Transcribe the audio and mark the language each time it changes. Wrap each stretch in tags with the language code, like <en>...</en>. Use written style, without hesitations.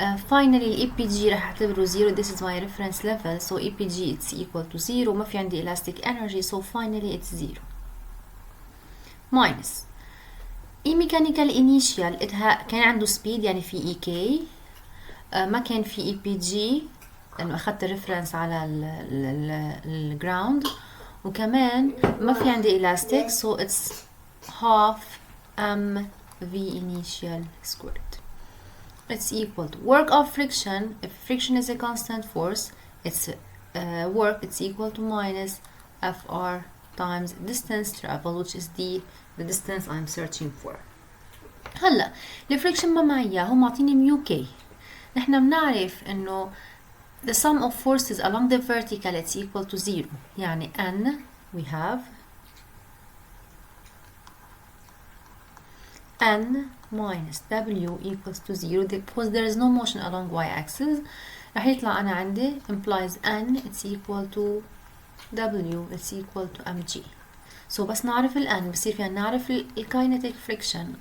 <en>Finally EPG</en> <ar>راح اعتبره</ar> <en>0. This is my reference level, so EPG it's equal to 0.</en> <ar>ما في عندي</ar> <en>elastic energy, so finally it's 0. Minus E mechanical initial,</en> <ar>كان عنده</ar> <en>speed</en> <ar>يعني في</ar> <en>EK.</en> <ar>ما كان في EPG لأنه أخذت reference على الجراوند. وكمان ما في عندي</ar> <en>elastic, so it's half mv initial squared. It's equal to work of friction. If friction is a constant force, it's work, it's equal to minus fr times distance traveled, which is the distance I'm searching for.</en> <ar>هلا الفريكشن ما معي اياه، هو معطيني ميو كي. نحن بنعرف انه</ar> <en>the sum of forces along the vertical it's equal to 0.</en> <ar>يعني</ar> <en>n we have n minus w equals to 0 because there is no motion along y-axis.</en> <ar>راح يطلع أنا عندي</ar> <en>implies n it's equal to w it's equal to mg.</en> <ar>So بس نعرف ال n بصير فينا نعرف ال kinetic friction.</ar>